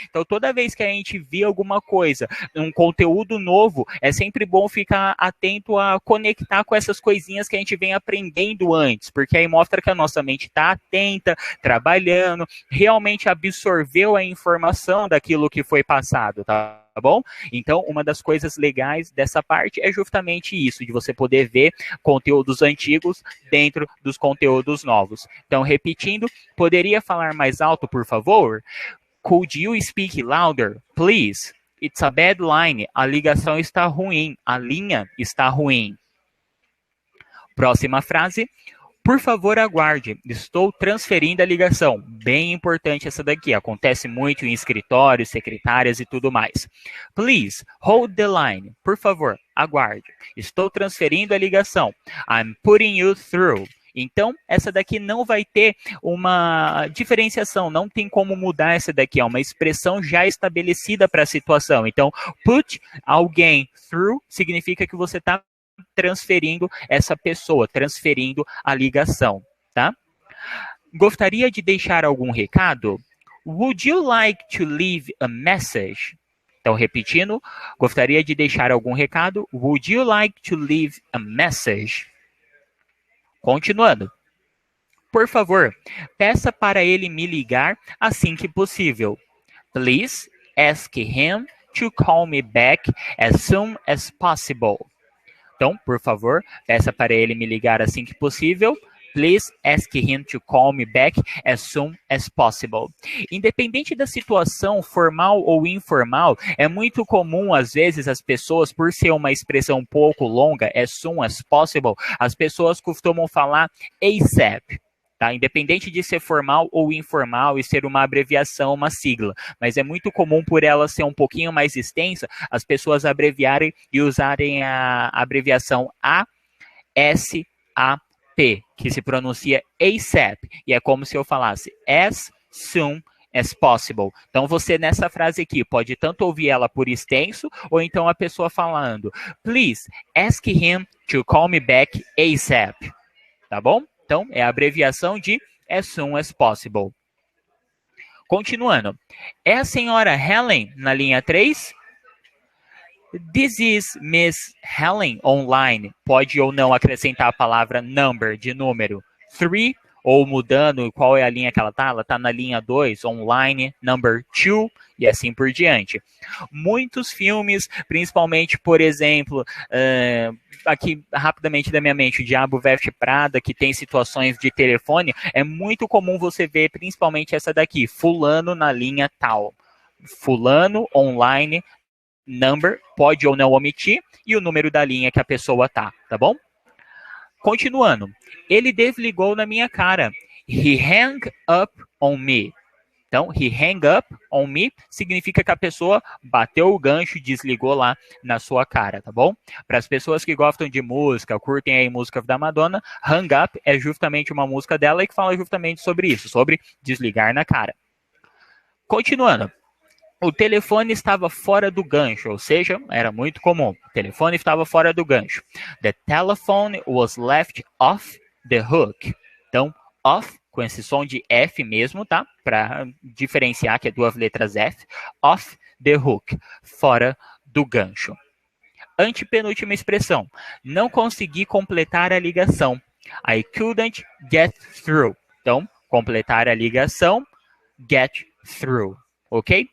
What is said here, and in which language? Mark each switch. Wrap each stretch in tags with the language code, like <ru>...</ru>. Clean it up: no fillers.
<pt>Então, toda vez que a gente vê alguma coisa, um conteúdo novo, é sempre bom ficar atento a conectar com essas coisinhas que a gente vem aprendendo antes, porque aí mostra que a nossa mente está atenta, trabalhando, realmente absorveu a informação daquilo que foi passado, tá bom? Então, uma das coisas legais dessa parte é justamente isso, de você poder ver conteúdos antigos dentro dos conteúdos novos. Então, repetindo, poderia falar mais alto, por favor?</pt> <en>Could you speak louder, please? It's a bad line.</en> <pt>A ligação está ruim. A linha está ruim. Próxima frase. Por favor, aguarde. Estou transferindo a ligação. Bem importante essa daqui. Acontece muito em escritórios, secretárias e tudo mais.</pt> <en>Please, hold the line.</en> <pt>Por favor, aguarde. Estou transferindo a ligação.</pt> <en>I'm putting you through.</en> <pt>Então, essa daqui não vai ter uma diferenciação, não tem como mudar essa daqui, é uma expressão já estabelecida para a situação. Então, put alguém through significa que você está transferindo essa pessoa, transferindo a ligação, tá? Gostaria de deixar algum recado?</pt> <en>Would you like to leave a message?</en> <pt>Então, repetindo, gostaria de deixar algum recado?</pt> <en>Would you like to leave a message?</en> <pt>Continuando. Por favor, peça para ele me ligar assim que possível.</pt> <en>Please ask him to call me back as soon as possible.</en> <pt>Então, por favor, peça para ele me ligar assim que possível.</pt> <en>Please ask him to call me back as soon as possible.</en> <pt>Independente da situação formal ou informal, é muito comum, às vezes, as pessoas, por ser uma expressão um pouco longa,</pt> <en>as soon as possible,</en> <pt>as pessoas costumam falar ASAP. Tá? Independente de ser formal ou informal e ser uma abreviação, uma sigla. Mas é muito comum, por ela ser um pouquinho mais extensa, as pessoas abreviarem e usarem a abreviação ASAP, que se pronuncia ASAP. E é como se eu falasse</pt> <en>as soon as possible.</en> <pt>Então, você nessa frase aqui pode tanto ouvir ela por extenso, ou então a pessoa falando,</pt> <en>please ask him to call me back ASAP.</en> <pt>Tá bom? Então, é a abreviação de</pt> <en>as soon as possible.</en> <pt>Continuando. É a senhora Helen na linha 3?</pt> <en>This is Miss Helen online.</en> <pt>Pode ou não acrescentar a palavra number, de número. 3, ou mudando qual é a linha que ela está. Ela está na linha 2,</pt> <en>online, number 2,</en> <pt>e assim por diante. Muitos filmes, principalmente, por exemplo, aqui rapidamente da minha mente, o Diabo Veste Prada, que tem situações de telefone, é muito comum você ver principalmente essa daqui, fulano na linha tal. Fulano, online, number, pode ou não omitir, e o número da linha que a pessoa tá bom? Continuando. Ele desligou na minha cara.</pt> <en>He hung up on me.</en> <pt>Então,</pt> <en>he hang up on me</en> <pt>significa que a pessoa bateu o gancho e desligou lá na sua cara, tá bom? Para as pessoas que gostam de música, curtem aí música da Madonna, hang up é justamente uma música dela e que fala justamente sobre isso, sobre desligar na cara. Continuando. O telefone estava fora do gancho, ou seja, era muito comum. O telefone estava fora do gancho.</pt> <en>The telephone was left off the hook.</en> <pt>Então, off, com esse som de F mesmo, tá? Para diferenciar que é duas letras F.</pt> <en>Off the hook,</en> <pt>fora do gancho. Antepenúltima expressão. Não consegui completar a ligação.</pt> <en>I couldn't get through.</en> <pt>Então, completar a ligação,</pt> <en>get through. Ok?</en>